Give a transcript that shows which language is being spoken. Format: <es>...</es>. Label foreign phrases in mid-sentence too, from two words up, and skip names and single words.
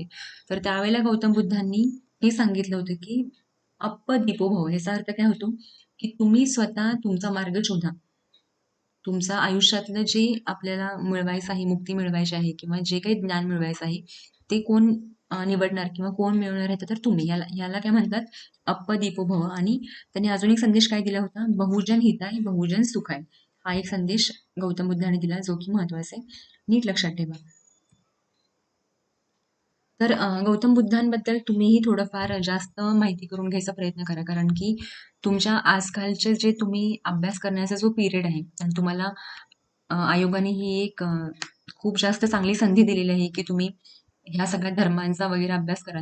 <mr>तर त्यावेळेला गौतम बुद्धांनी हे सांगितलं होतं, की</mr> <pi>"अप्पदीपो भव"</pi> <mr>याचा अर्थ काय होतो, की तुम्ही स्वतः तुमचा मार्ग शोधा. तुमचं आयुष्यातलं जे आपल्याला मिळवायचं आहे, मुक्ती मिळवायची आहे किंवा जे काही ज्ञान मिळवायचं आहे, ते कोण निवडणार किंवा कोण मिळवणार आहे तर तुम्ही. याला याला काय म्हणतात</mr> <pi>अप्पदीपो भव.</pi> <mr>आणि त्यांनी अजून एक संदेश काय दिला होता,</mr> <pi>बहुजन हिताय बहुजन सुखाय.</pi> <mr>हा एक संदेश गौतम बुद्धाने दिला, जो की महत्वाचा आहे. नीट लक्षात ठेवा. तर गौतम बुद्धांबद्दल तुम्हीही थोडंफार जास्त माहिती करून घ्यायचा प्रयत्न करा. कारण की तुमच्या आजकालचे जे तुम्ही अभ्यास करण्याचा जो पिरियड आहे आणि तुम्हाला आयोगाने ही एक खूप जास्त चांगली संधी दिलेली आहे, की तुम्ही ह्या सगळ्या धर्मांचा वगैरे अभ्यास करा.</mr>